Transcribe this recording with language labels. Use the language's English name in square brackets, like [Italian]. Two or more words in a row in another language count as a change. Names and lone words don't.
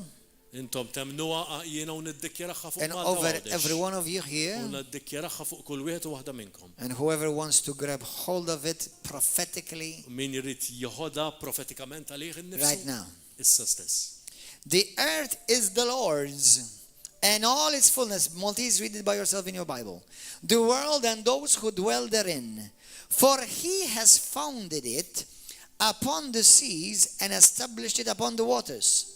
[Maltese] intom temnuha jiena u niddikjaraħħa fuq [English] and Malta over Għawdex. every one of you [Maltese] U [English] here, [Maltese] niddikjaraħħa fuq kull wieħed u waħda minnkom. [English] and whoever wants to grab hold of it prophetically [Maltese] Min jrid joħodha profetikament għalih [English] right [Maltese] innifsu [English] now. [Maltese] issa stess. [English] The earth is the Lord's and all its fullness. Maltese, read it by yourself in your Bible. The world and those who dwell therein. For he has founded it upon the seas and established it upon the waters.